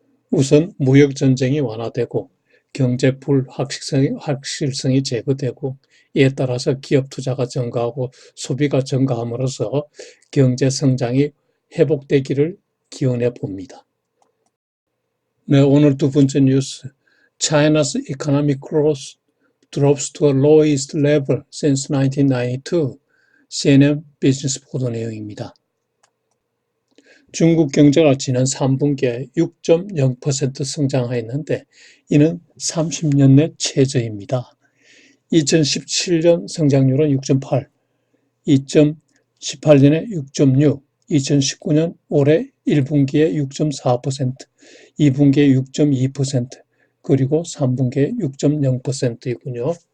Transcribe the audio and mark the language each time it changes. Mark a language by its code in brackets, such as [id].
[ko] 우선 무역 전쟁이 완화되고 경제 불확실성이 제거되고, 이에 따라서 기업 투자가 증가하고 소비가 증가함으로써 경제 성장이 회복되기를 기원해 봅니다. 네, 오늘 두 번째 뉴스. [en] China's economic growth drops to a lowest level since 1992. [ko] CNN 비즈니스 보도 내용입니다. 중국 경제가 지난 3분기에 6.0% 성장하였는데 이는 30년 내 최저입니다. 2017년 성장률은 6.8, 2018년에 6.6, 2019년 올해 1분기에 6.4%, 2분기에 6.2%, 그리고 3분기에 6.0%이군요.